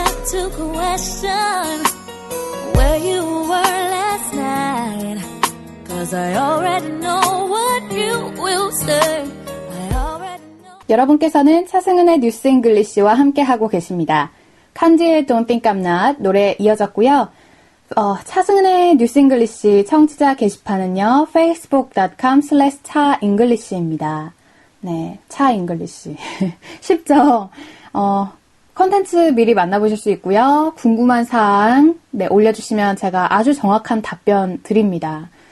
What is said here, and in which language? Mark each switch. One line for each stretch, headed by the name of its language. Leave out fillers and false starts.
English: To question where you were last night, 'cause I already know what you will say. I already know.
Korean: 여러분께서는 차승은의 뉴스 잉글리시와 함께하고 계십니다. 칸지의 Don't Think I'm Not 노래 이어졌고요. 차승은의 뉴스 잉글리시 청취자 게시판은요, facebook.com/차잉글리시입니다. 네, 차잉글리시. 쉽죠? 컨텐츠 미리 만나보실 수 있고요. 궁금한 사항 올려주시면 제가 아주 정확한 답변 드립니다.